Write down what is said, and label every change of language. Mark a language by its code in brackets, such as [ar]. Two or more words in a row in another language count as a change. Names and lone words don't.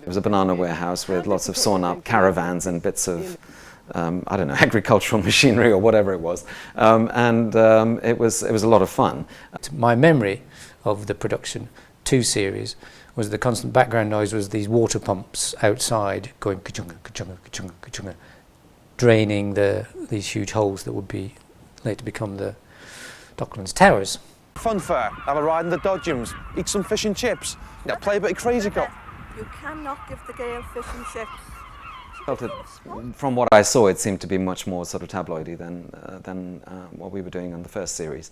[en] It was a banana warehouse with lots of sawn-up caravans and bits of, I don't know, agricultural machinery or whatever it was. It was a lot of fun. My memory of the production 2 series was the constant background noise was these water pumps outside going ka-chunga, ka-chunga, ka-chunga, ka-chunga, draining these huge holes that would be later become the Docklands Towers. Fun fair, have a ride in the dodgems, eat some fish and chips, play a bit of crazy cop. You cannot give the girl fish and chips. From what I saw, it seemed to be much more sort of tabloidy than what we were doing on the first series.